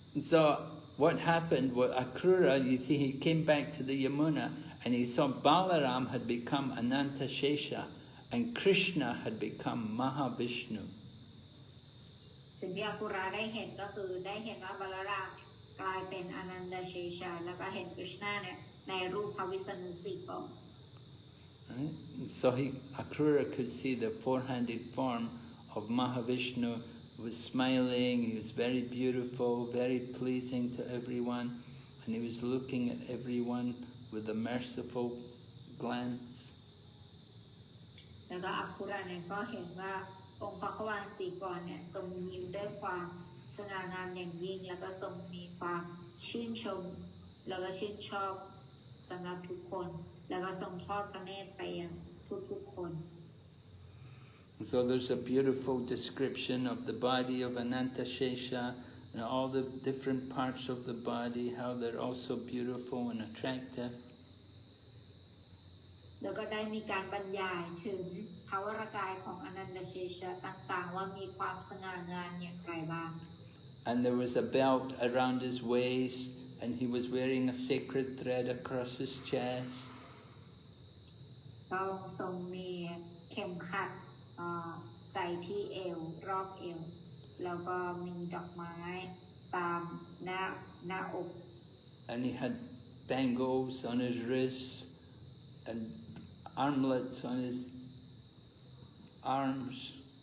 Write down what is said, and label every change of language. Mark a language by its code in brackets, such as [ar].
[en] So what happened was Akrūra, you see, he came back to the Yamunā and he saw Balaram had become Anantashesha and Krishna had become Mahavishnu. [th] สิ่งที่อาคุราได้เห็นก็คือได้เห็นว่าบาลารามกลายเป็นอนันตเชษะแล้วก็เห็นคริชนาเนี่ยในรูปพระวิษณุสี่กร [en] Right? So Akrūra could see the four-handed form of Mahavishnu was smiling, he was very beautiful, very pleasing to everyone, and he was looking at everyone with a merciful glance. [th] แล้วก็อาคุราเนี่ยก็เห็นว่าองค์พระขวานสี่กรเนี่ยทรงยิ้มด้วยความสง่างามอย่างยิ่งแล้วก็ทรงมีความชื่นชมแล้วก็ชื่นชอบสำหรับทุกคนแล้วก็ทรงทอดพระเนตรไปยังทุกๆคน [en] So there's a beautiful description of the body of Anantashesha and all the different parts of the body, how they're also beautiful and attractive. [th] แล้วก็ได้มีการบรรยายถึงภาวรกายของอนันตเชษะต่างๆว่ามีความสง่างามอย่างไรบ้าง [en] And there was a belt around his waist and he was wearing a sacred thread across his chest. [th] ก็ทรงมีเข็มขัดใส่ที่เอวรอบเอวแล้วก็มีดอกไม้ตามหน้าอก [en] And he had bangles on his wrists and armlets on his arms.